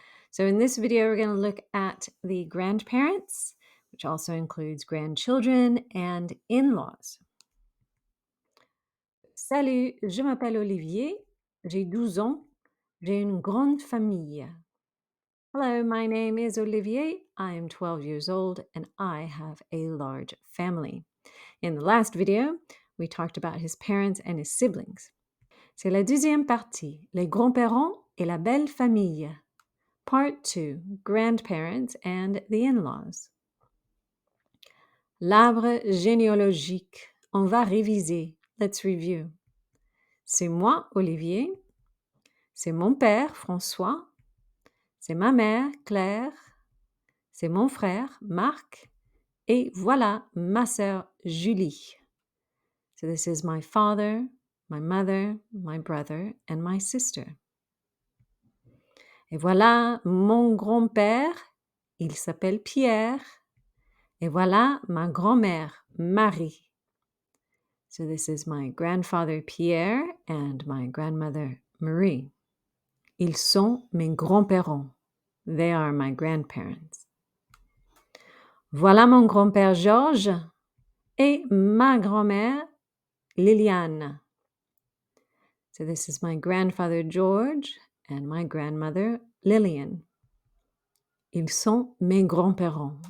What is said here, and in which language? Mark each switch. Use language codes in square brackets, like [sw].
[en] So in this video, we're going to look at the grandparents, which also includes grandchildren and in-laws. [fr] Salut, je m'appelle Olivier, j'ai 12 ans, j'ai une grande famille. [en] Hello, my name is Olivier. I am 12 years old and I have a large family. In the last video, we talked about his parents and his siblings. [fr] C'est la deuxième partie, les grands-parents et la belle famille. [en] Part 2, grandparents and the in-laws. [fr] L'arbre généalogique. On va réviser. [en] Let's review. [fr] C'est moi, Olivier. C'est mon père, François. C'est ma mère, Claire. C'est mon frère, Marc. Et voilà ma sœur, Julie. [en] So this is my father, my mother, my brother, and my sister. [fr] Et voilà mon grand-père, il s'appelle Pierre. Et voilà ma grand-mère, Marie. [en] So this is my grandfather, Pierre, and my grandmother, Marie. [fr] Ils sont mes grands-parents. [en] They are my grandparents. [fr] Voilà mon grand-père Georges et ma grand-mère Liliane. [en] So this is my grandfather George and my grandmother Lillian. [fr] Ils sont mes grands-parents.